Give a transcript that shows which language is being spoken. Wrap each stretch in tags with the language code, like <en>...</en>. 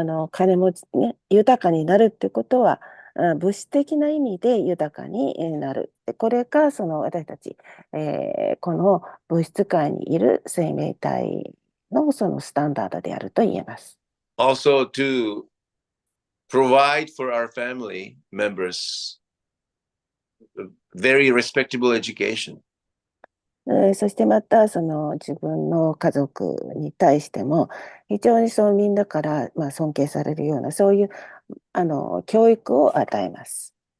<ja>金持ち、ね、豊かになるってことは、物質的な意味で豊かになる。これが私たち、この物質界にいる生命体のスタンダードであると言えます。</ja> <en>Also to provide for our family members very respectable education.</en> <ja>そしてまた自分の家族に対しても非常にみんなから、尊敬されるようなそういう教育を与えます。</ja>